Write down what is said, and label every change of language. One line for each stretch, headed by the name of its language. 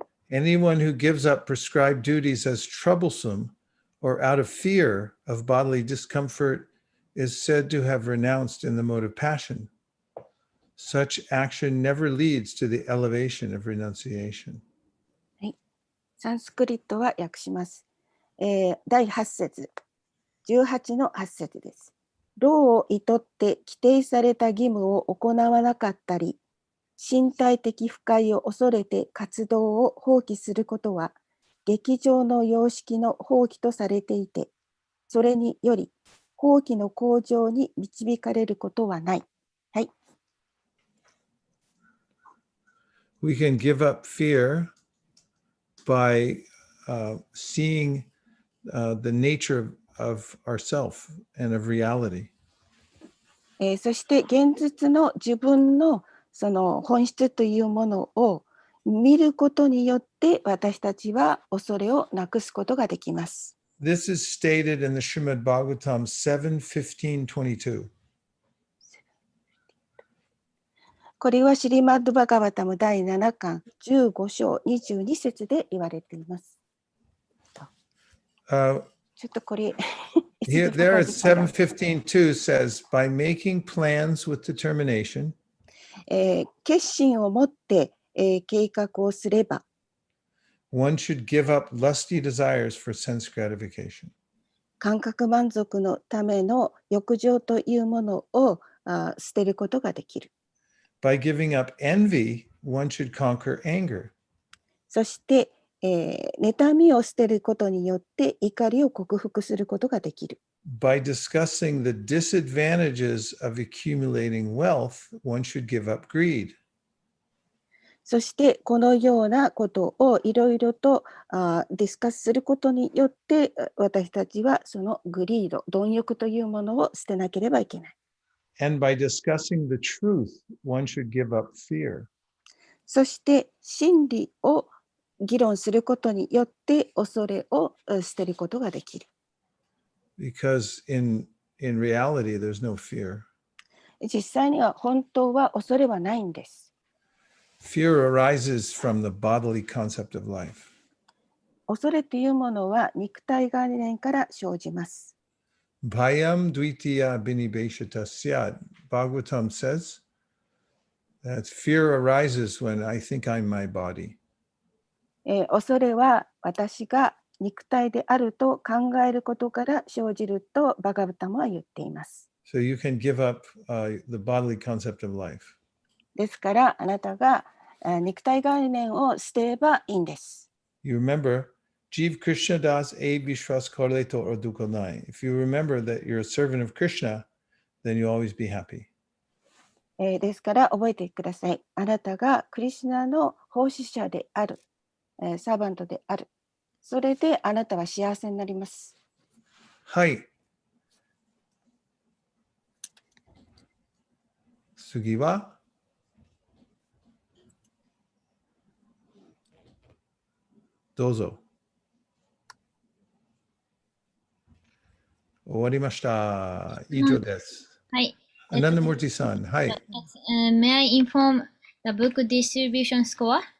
English: Anyone who gives up prescribed duties as troublesome or out of fear of bodily discomfort is said to have renounced in the mode of passion. Such action never leads to the elevation of renunciation.
Japanese: はい、サンスクリットは訳します。第8節、18の8節です。労を厭って規定された義務を行わなかったり、身体的不快を恐れて活動を放棄することは、劇場の様式の放棄とされていて、それにより、放棄の向上に導かれることはない。はい。
English: We can give up fear by seeing the nature of ourself and of reality.
Japanese: そして現実の自分のその本質というものを見ることによって私たちは恐れをなくすことができます。
English: This is stated in the Srimad Bhagavatam 7:15-22.
Japanese: これはシリマッドバガバタム第7巻15章22節で言われています。ちょっとこれ
English: Here, there at 7:15 says, by making plans with determination,
Japanese: 決心を持って、計画をすれば
English: one should give up lusty desires for sense gratification.
Japanese: 感覚満足のための欲情というものを捨てることができる。
English: By giving up envy, one should conquer anger.
Japanese: そして、妬みを捨てることによって怒りを克服することができる。
English: By discussing the disadvantages of accumulating wealth, one should give up greed.
Japanese: そしてこのようなことをいろいろとディスカスすることによって私たちはそのグリード、貪欲というものを捨てなければいけない。
English: And by discussing the truth, one should give up fear.
Japanese: そして真理を議論することによって恐れを捨てることができる。
English: Because in reality, there's no fear.
Japanese: 実際には本当は恐れはないんです。
English: Fear arises from the bodily concept of life.
Japanese: 恐れというものは肉体概念から生じます。
Sanskrit: Bhayam dvitiya binibeshata syad.
English: Bhagavatam says that fear arises when I think I'm my body.
Japanese: 恐れは私が肉体であると考えることから生じるとバガブタムは言っています。
English: So you can give up the bodily concept of life.
Japanese: ですからあなたが肉体概念を捨てればいいんです。
Bangla: You remember, Jeev Krishna das e vishwas korle to orduko nai.
English: If you remember that you're a servant of Krishna, then you'll always be happy.
Japanese: ですから覚えてください。あなたがクリシュナの奉仕者である、サーバントである。それであなたは幸せになります。はい。次はどうぞ。終わりました。以上です。はい。アナンダモーティさん。はい。
English: May I inform the book distribution score?